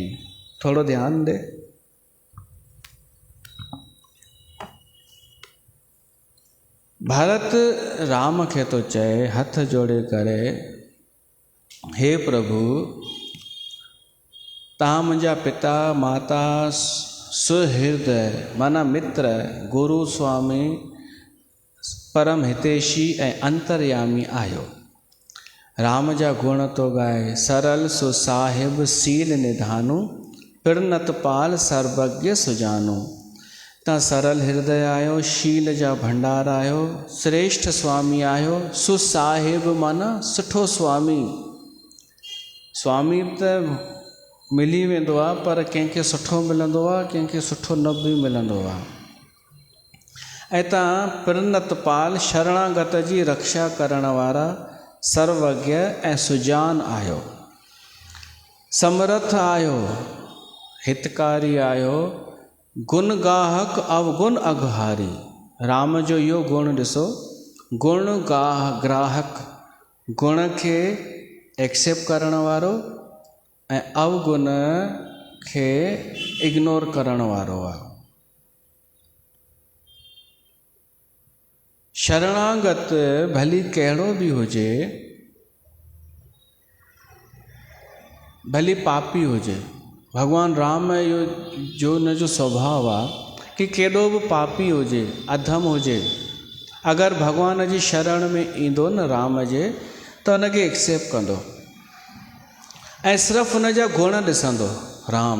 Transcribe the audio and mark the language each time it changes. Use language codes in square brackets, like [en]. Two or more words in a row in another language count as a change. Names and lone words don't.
[sd] थोड़ो ध्यान दे। भरत राम खे तो चए हथ जोड़े करे, हे प्रभु तव्हां मुंहिंजा पिता माता सुहृदय माना मित्र गुरु स्वामी परम हितेशी ऐं अंतर्यामी आहियो। राम जा गुण तो गाए [awa] सरल सुसाहिब सील निधानु पिरनत पाल सर्वज्ञ सुजानु। [sd] तव्हां सरल हृदय आहियो, शील जा भंडार आहियो, श्रेष्ठ स्वामी आहियो। सुसाहिब माना सुठो स्वामी। स्वामी त मिली वेंदो आहे पर कंहिंखे सुठो मिलंदो आहे, कंहिंखे सुठो न बि मिलंदो आहे। ऐं तव्हां पिरनत पाल शरणागत जी रक्षा करण वारा सर्वज्ञ ऐं सुजान आहियो। समर्थ आहियो, हितकारी आहियो, [awa] गुण गाहक अवगुण अघहारी। [sd] राम जो इहो गुण ॾिसो, गुण ग्राहक, गुण खे एक्सेप्ट करण वारो ऐं अवगुण खे इग्नोर करण वारो आहे। शरणागत भली कहिड़ो बि हुजे, भली पापी हुजे, भगवान राम जो हुन जो स्वभाव आहे कि केॾो बि पापी हुजे, अधम हुजे, अगरि भगवान जी शरण में ईंदो न राम जे त हुनखे एक्सेप्ट कंदो ऐं सिर्फ़ु हुन जा गुण ॾिसंदो राम।